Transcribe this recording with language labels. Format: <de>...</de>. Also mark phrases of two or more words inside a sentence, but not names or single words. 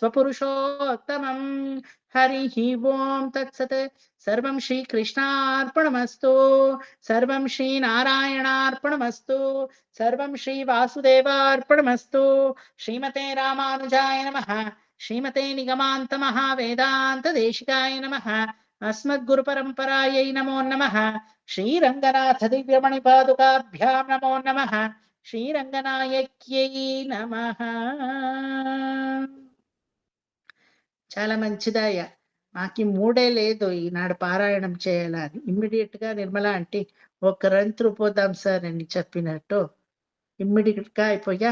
<sa>पुरुषोत्तमम् हरिः ओं तत्सत् सर्वं श्रीकृष्णार्पणमस्तु सर्वं श्रीनारायणार्पणमस्तु सर्वं श्रीवासुदेवार्पणमस्तु श्रीमते रामानुजाय नमः श्रीमते निगमान्तमहावेदान्तदेशिकाय नमः अस्मद्गुरुपरम्परायै नमो नमः श्रीरङ्गनाथ दिव्यमणिपादुकाभ्यां नमो नमः శ్రీరంగనాయక్యై నమః.</sa> <te>చాలా మంచిదయ్యా. మాకు మూడే లేదు ఈనాడు పారాయణం చేయాలని. ఇమ్మీడియట్ గా నిర్మల అంటే ఒక రంతు పోదాం సార్ అని చెప్పినట్టు ఇమ్మీడియట్ గా అయిపోయా.</te>